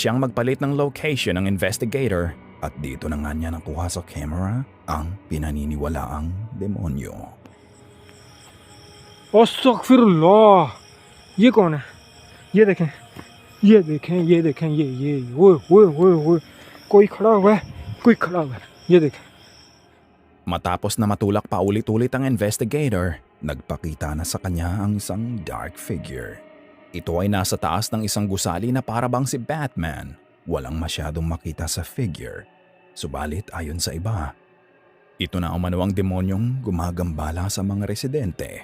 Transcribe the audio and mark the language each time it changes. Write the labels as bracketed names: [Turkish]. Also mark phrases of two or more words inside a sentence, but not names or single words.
[Filipino] Nagpa siyang magpalit ng location ng investigator At dito na nga niya nakuha sa camera ang pinaniniwalaang demonyo. [Hindi] अस्तगफिरुल्लाह ये कौन है ये देखें ये ओए कोई खड़ा हुआ है ये देखें [Filipino] Matapos na matulak pa ulit-ulit ang investigator, nagpakita na sa kanya ang isang dark figure. Ito ay nasa taas ng isang gusali na parabang si Batman. Walang masyadong makita sa figure. Subalit ayon sa iba, ito na umano ang demonyong gumagambala sa mga residente.